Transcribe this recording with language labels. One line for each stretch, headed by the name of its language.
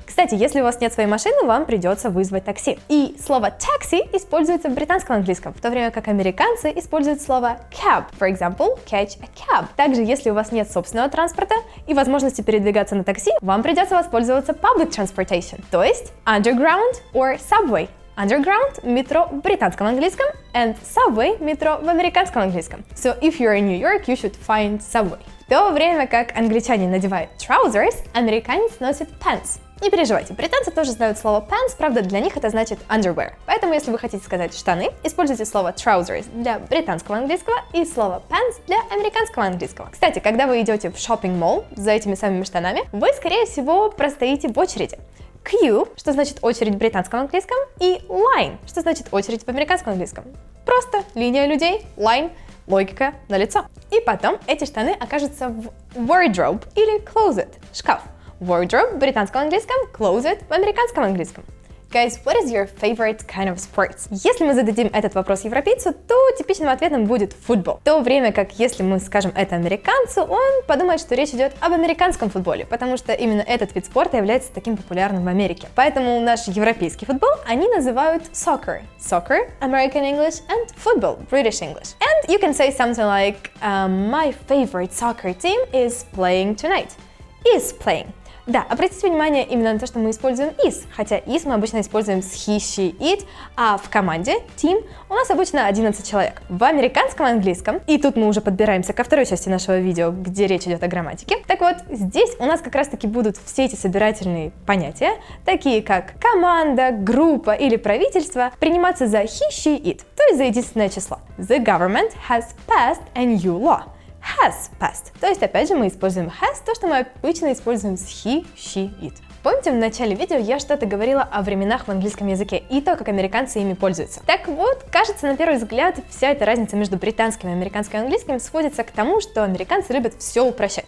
Russian: Кстати, если у вас нет своей машины, вам придется вызвать такси. И слово taxi используется в британском английском, в то время как американцы используют слово cab.
English: For example, catch a cab.
Russian: Также, если у вас нет собственного транспорта и возможности передвигаться на такси, вам придется воспользоваться
English: public transportation,
Russian: то есть
English: underground or subway.
Russian: Underground – метро в британском английском,
English: and subway
Russian: – метро в американском английском.
English: So if you're in New York, you should find subway.
Russian: В то время как англичане надевают trousers, американец носит pants. Не переживайте, британцы тоже знают слово pants, правда для них это значит underwear. Поэтому если вы хотите сказать штаны, используйте слово trousers для британского английского и слово pants для американского английского. Кстати, когда вы идете в shopping-mall за этими самыми штанами, вы скорее всего простоите в очереди. Queue, что значит очередь в британском английском, и line, что значит очередь в американском английском. Просто линия людей, line, логика налицо. И потом эти штаны окажутся в wardrobe или closet, шкаф. Wardrobe в британском английском, closet в американском английском.
English: Guys, what is your favorite kind of sports?
Russian: Если мы зададим этот вопрос европейцу, то типичным ответом будет футбол. В то время как если мы скажем это американцу, он подумает, что речь идет об американском футболе, потому что именно этот вид спорта является таким популярным в Америке. Поэтому наш европейский футбол они называют soccer.
English: Soccer, American English, and football, British English. And you can say something like, my favorite soccer team is playing tonight. Is playing.
Russian: Да, обратите внимание именно на то, что мы используем is, хотя is мы обычно используем с
English: he, she, it,
Russian: а в команде, team, у нас обычно 11 человек. В американском английском, и тут мы уже подбираемся ко второй части нашего видео, где речь идет о грамматике, так вот, здесь у нас как раз-таки будут все эти собирательные понятия, такие как команда, группа или правительство, приниматься за
English: he, she, it,
Russian: то есть за единственное число.
English: The government has passed a new law. Has passed.
Russian: То есть, опять же, мы используем has, то, что мы обычно используем с
English: he, she, it.
Russian: Помните, в начале видео я что-то говорила о временах в английском языке и то, как американцы ими пользуются. Так вот, кажется, на первый взгляд, вся эта разница между британским и американским английским сводится к тому, что американцы любят все упрощать.